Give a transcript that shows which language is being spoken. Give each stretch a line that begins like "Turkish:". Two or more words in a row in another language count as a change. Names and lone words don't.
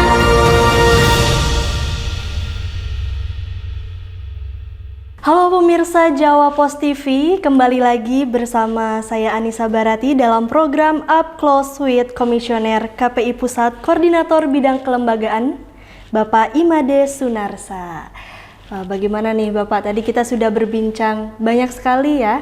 Indonesian: Halo pemirsa Pemirsa Jawa Pos TV, kembali lagi bersama saya Anissa Barati dalam program Up Close with Komisioner KPI Pusat Koordinator Bidang Kelembagaan, Bapak Imade Sunarsa. Bagaimana nih Bapak, tadi kita sudah berbincang banyak sekali ya.